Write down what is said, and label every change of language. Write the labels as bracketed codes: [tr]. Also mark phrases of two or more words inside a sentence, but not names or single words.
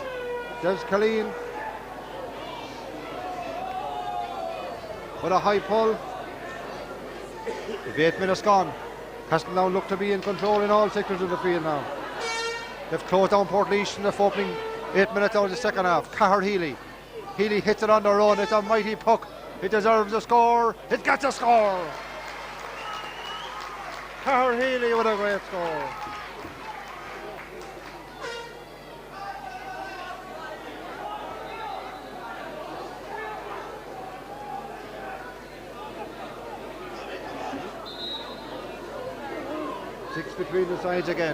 [en] Des Killeen with a high pull. 8 minutes gone. Castletown look to be in control in all sectors of the field now. They've closed down Portlaoise in the opening 8 minutes out of the second half. Cahir Healy. Healy hits it on the run. It's a mighty puck. It deserves a score. It gets a score. Cahir Healy with a great score. Six between the sides again.